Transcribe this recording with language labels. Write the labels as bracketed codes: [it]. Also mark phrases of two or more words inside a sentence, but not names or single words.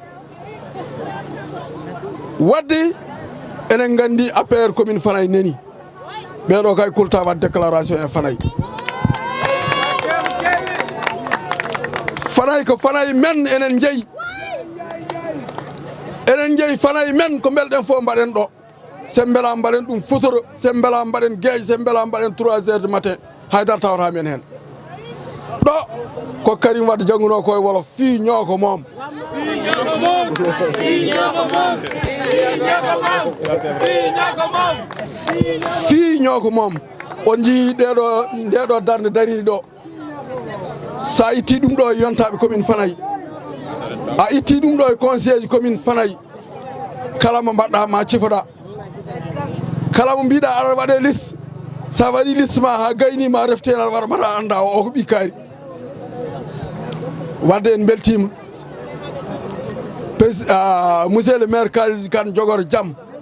[ff] wadde enen gandi APR commune Fanaye neni ɓeɗo kay kulta wat déclaration e Fanaye Fanaye ko Fanaye men enen jeeyi Fanaye men ko belɗen fof mbaɗen ɗo sen beela mbaɗen ɗum futuro sen beela mbaɗen gueeje sen beela mbaɗen [fr] 3 heures du matin [ff] haydara tawata men hen ɗo ko Karim Wade jangguno koye wolof fi ñooko moom fi ñooko moom on jii ndeɗo darde dariri ɗo sa itti ɗum ɗo e yontaɓe commune Fanaye a itti ɗum ɗo e [fr] conseil commune [ff] Fanaye kala mo mbaɗɗa ma cifoɗa kala mo mbiɗa aɗa waɗe liste sa waɗi liste ma ha gaynima reftena aɗa waɗa mbaɗa anda o ko ɓikkari wadde en beltima [fr] monsieur le maire [ff] Kalidou Kane jogor jaam